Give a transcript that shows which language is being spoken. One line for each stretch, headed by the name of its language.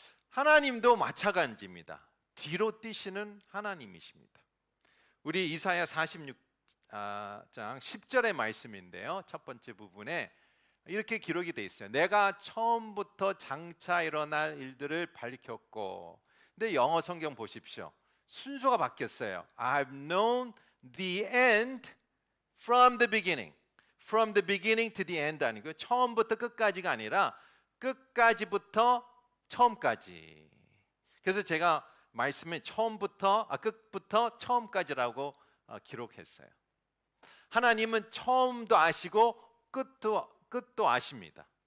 Korean: 하나님도 마찬가지입니다. 뒤로 뛰시는 하나님이십니다. 우리 이사야 46장 10절의 말씀인데요. 첫 번째 부분에 이렇게 기록이 돼 있어요. 내가 처음부터 장차 일어날 일들을 밝혔고. 근데 영어 성경 보십시오. 순서가 바뀌었어요.
English: I've known the end from the beginning. From the beginning to the end 아니고요.
Korean: 처음부터 끝까지가 아니라 끝까지부터 처음까지. 그래서 제가 말씀을 끝부터 처음까지라고 기록했어요. 하나님은 처음도 아시고 끝도 아십니다.